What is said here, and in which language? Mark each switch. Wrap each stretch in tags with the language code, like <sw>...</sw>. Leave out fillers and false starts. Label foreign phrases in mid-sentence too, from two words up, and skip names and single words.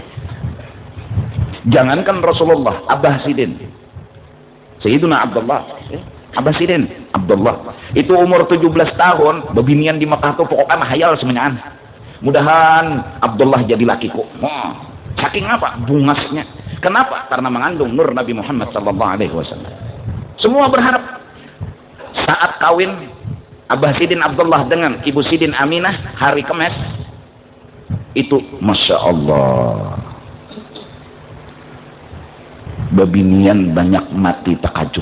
<bjn>Jangankan Rasulullah, Abah Sidin Sayyiduna Abdullah, Abah Sidin Abdullah itu umur 17 tahun bebinian di Mekah tuh pokoknya hayal semuanya. Mudahan Abdullah jadi lakiku. Saking apa? Bungasnya. Kenapa? Karena mengandung nur Nabi Muhammad</bjn> <ar>صلى الله عليه وسلم.</ar> <bjn>Semua berharap saat kawin Abah Sidin Abdullah dengan Ibu Sidin Aminah hari Kemis itu</bjn> <ar>ما شاء الله</ar> <bjn>bebinian banyak mati takajub.</bjn>